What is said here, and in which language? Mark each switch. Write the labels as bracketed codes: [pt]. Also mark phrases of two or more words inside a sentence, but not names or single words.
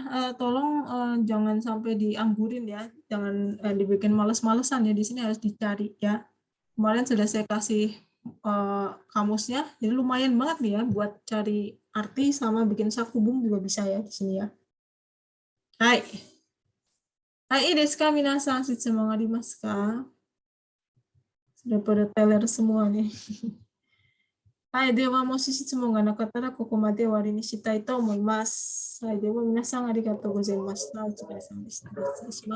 [id] Tolong jangan sampai dianggurin ya. Jangan dibikin males-malesan ya. Di sini harus dicari ya. Kemarin sudah saya kasih kamusnya. Jadi lumayan banget nih ya buat cari arti sama bikin sakubung juga bisa ya di sini ya. [ja] はい。はいですか皆さん、質問ありますか? [id] Sudah pada teler semua nih. [ja] はい、では、もし質問がなかったら、ここまで終わりにしたいと思います。はい、では、皆さんありがとうございました。お疲れ様でした。失礼します。